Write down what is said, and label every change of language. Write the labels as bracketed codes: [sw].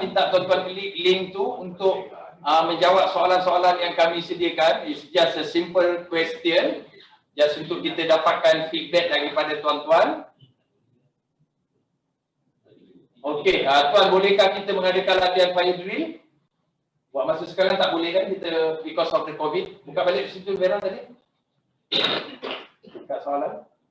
[ms] Minta tuan-tuan klik link tu untuk menjawab soalan-soalan yang kami sediakan. [en] It's just a simple question. [ms] Just untuk kita dapatkan feedback daripada tuan-tuan. Okey, tuan, bolehkah kita mengadakan latihan fire drill? Buat masa sekarang tak boleh kan kita [en] because of the COVID. [ms] Buka balik situ Vera tadi. Buka soalan.